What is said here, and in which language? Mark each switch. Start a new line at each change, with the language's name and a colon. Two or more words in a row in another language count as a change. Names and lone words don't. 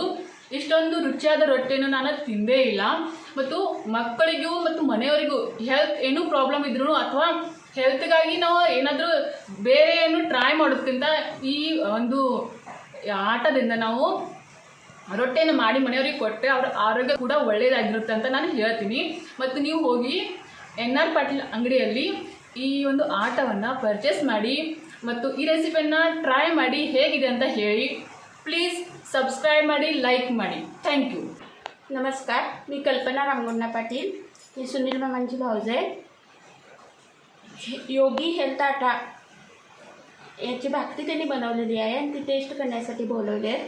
Kannada: ಇಷ್ಟೊಂದು ರುಚಿಯಾದ ರೊಟ್ಟಿಯನ್ನು ನಾನು ತಿಂದೇ ಇಲ್ಲ. ಮತ್ತು ಮಕ್ಕಳಿಗೂ ಮತ್ತು ಮನೆಯವರಿಗೂ ಹೆಲ್ತ್ ಏನೂ ಪ್ರಾಬ್ಲಮ್ ಇದ್ರೂ ಅಥವಾ ಹೆಲ್ತ್ಗಾಗಿ ನಾವು ಏನಾದರೂ ಬೇರೆ ಏನು ಟ್ರೈ ಮಾಡೋದಕ್ಕಿಂತ ಈ ಒಂದು ಆಟದಿಂದ ನಾವು ರೊಟ್ಟಿಯನ್ನು ಮಾಡಿ ಮನೆಯವರಿಗೆ ಕೊಟ್ಟರೆ ಅವರ ಆರೋಗ್ಯ ಕೂಡ ಒಳ್ಳೆಯದಾಗಿರುತ್ತೆ ಅಂತ ನಾನು ಹೇಳ್ತೀನಿ. ಮತ್ತು ನೀವು ಹೋಗಿ NR ಪಾಟೀಲ್ ಅಂಗಡಿಯಲ್ಲಿ ಈ ಒಂದು ಆಟವನ್ನು ಪರ್ಚೇಸ್ ಮಾಡಿ ಮತ್ತು ಈ ರೆಸಿಪಿಯನ್ನು ಟ್ರೈ ಮಾಡಿ ಹೇಗಿದೆ ಅಂತ ಹೇಳಿ.
English: please subscribe
Kannada: ಮಾಡಿ, लाईक ಮಾಡಿ. थँक्यू.
Marathi: नमस्कार, मी कल्पना रामगुंडा पाटील. मी सुनील मामांची भाऊज आहे. योगी हेल्थ आटा याची भाकरी त्यांनी बनवलेली आहे आणि ती टेस्ट करण्यासाठी बोलवले आहेत.